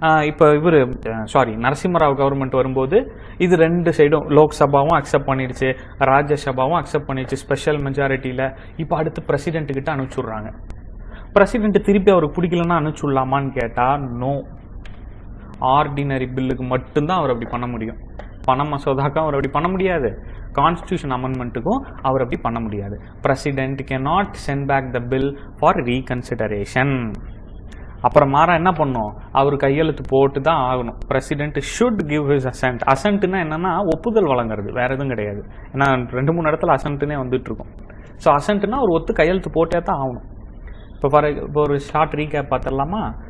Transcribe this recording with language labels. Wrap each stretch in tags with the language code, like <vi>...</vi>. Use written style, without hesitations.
<ta>இப்போ நரசிம்மராவ் கவர்மெண்ட் வரும்போது இது 2 சைடும் லோக்சபாவும் அக்செப்ட் பண்ணிடுச்சு, ராஜ்யசபாவும் அக்செப்ட் பண்ணிடுச்சு ஸ்பெஷல் மெஜாரிட்டியில். இப்போ அடுத்து பிரசிடென்ட்டுக்கிட்ட அனுப்பிச்சுட்றாங்க. பிரசிடென்ட் திருப்பி அவருக்கு பிடிக்கலன்னா அனுப்பிச்சுடலாமான்னு கேட்டால் நோ. ஆர்டினரி பில்லுக்கு மட்டும்தான் அவர் அப்படி பண்ண முடியும். பண மசோதாக்கும் அவர் அப்படி பண்ண முடியாது, கான்ஸ்டியூஷன் அமெண்ட்மெண்ட்டுக்கும் அவர் அப்படி பண்ண முடியாது.</ta> <en>President cannot send back the bill for reconsideration.</en> <ta>அப்புறம் மாறா என்ன பண்ணும், அவர் கையெழுத்து போட்டு தான் ஆகணும்.</ta> <en>President should give his assent.</en> <ta>அசென்ட்னா என்னன்னா ஒப்புதல் வழங்குறது, வேற எதுவும் கிடையாது. ஏன்னா 2-3 இடத்துல அசென்ட்னே வந்துட்டு இருக்கும். ஸோ அசென்ட்னா ஒரு கையெழுத்து போட்டே தான் ஆகணும். இப்போ ஒரு ஷார்ட் ரீகேப் பார்த்துடலாமா?</ta>